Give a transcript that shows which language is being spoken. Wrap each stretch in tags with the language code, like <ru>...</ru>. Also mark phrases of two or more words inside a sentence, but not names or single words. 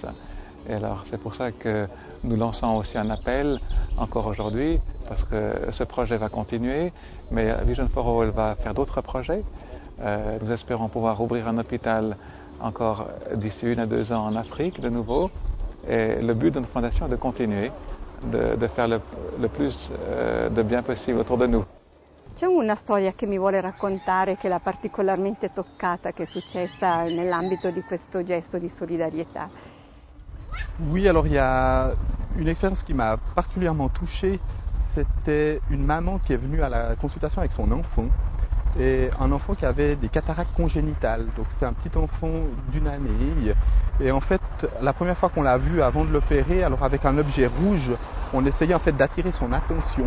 <fr>Et alors c'est pour ça que nous lançons aussi un appel encore aujourd'hui, parce que ce projet va continuer, mais Vision for All va faire d'autres projets. Nous espérons pouvoir ouvrir un hôpital encore d'ici 1 à 2 ans en Afrique de nouveau. Et le but de notre fondation est de continuer, de faire le plus de bien possible autour de nous.</fr> <it>C'è una storia che mi vuole raccontare che l'ha particolarmente toccata, che è successa nell'ambito di questo gesto di solidarietà?</it> <fr>Oui, alors il y a une expérience qui m'a particulièrement touché. C'était une maman qui est venue à la consultation avec son enfant. Et un enfant qui avait des cataractes congénitales. Donc c'était un petit enfant d'1 année. Et en fait, la première fois qu'on l'a vu avant de l'opérer, alors avec un objet rouge, on essayait en fait d'attirer son attention.</fr>